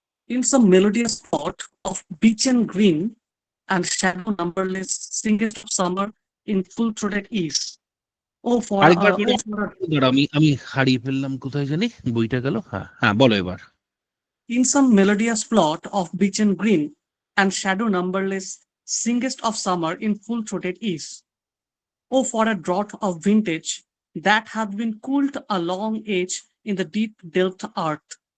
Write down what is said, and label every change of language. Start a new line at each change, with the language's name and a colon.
English: In some melodious spot of beechen green and shadow numberless, singest of summer in full-throated ease.
Bangla: আরেকবার পড়ে,
English: Oh for a,
Bangla: দাঁড়াও, আমি আমি হারিয়ে ফেললাম, কোথায় জানি বইটা গেল। হ্যাঁ হ্যাঁ, বলো এবার।
English: in some melodious plot of beechen green and shadow numberless, singest of summer in full-throated ease. Oh, for a draught of vintage that hath been cooled a long age in the deep delved earth.